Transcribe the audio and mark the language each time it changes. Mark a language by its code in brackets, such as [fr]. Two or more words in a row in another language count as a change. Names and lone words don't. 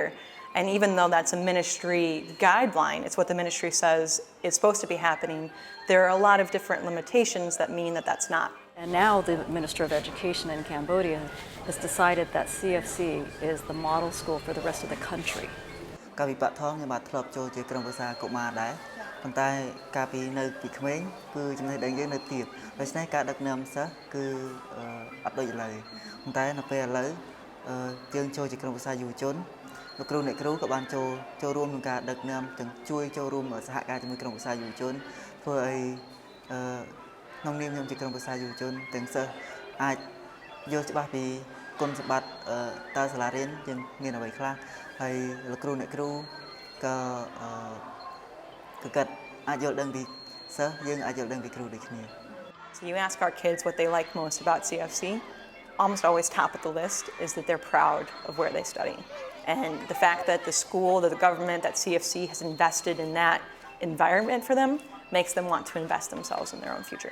[en] And even though that's a ministry guideline, it's what the ministry says is supposed to be happening, there are a lot of different limitations that mean that that's not. And now the Minister of Education in Cambodia has decided that CFC is the model school for the rest of the country. [km] កាលពីបាក់ថងខ្ញុំបានធ្លាប់ចូលជាក្រុមប្រឹក្សាកុមារដែរប៉ុន្តែកាលពីនៅពីក្មេងគឺចំណេះដឹងយើងនៅទាបដូច្នេះ ការដឹកនាំសិស្សគឺអត់ដូចឥឡូវប៉ុន្តែនៅពេលឥឡូវយើងចូលជាក្រុមប្រឹក្សាយុវជនលោកគ្រូអ្នកគ្រូក៏បានចូលរួមក្នុងការដឹកនាំទាំងជួយចូលរួមសហការជាមួយក្រុមប្រឹក្សាយុវជនធ្វើឲ្យក្នុងនាមខ្ញុំជាក្រុមប្រឹក្សាយុវជនទាំងសិស្សអាចយល់ច្បាស់ពីគុណសម្បត្តិតើសាលារៀនយើងមានអ្វីខ្លះហើយលោកគ្រូអ្នកគ្រូក៏គាត់អាចយល់ដឹងពីសិស្សយើងអាចយល់ដឹងពីគ្រូដូចគ្នា [en] So you ask our kids what they like most about CFC, almost always top of the list is that they're proud of where they study. And the fact that the school, that the government, that CFC has invested in that environment for them makes them want to invest themselves in their own future.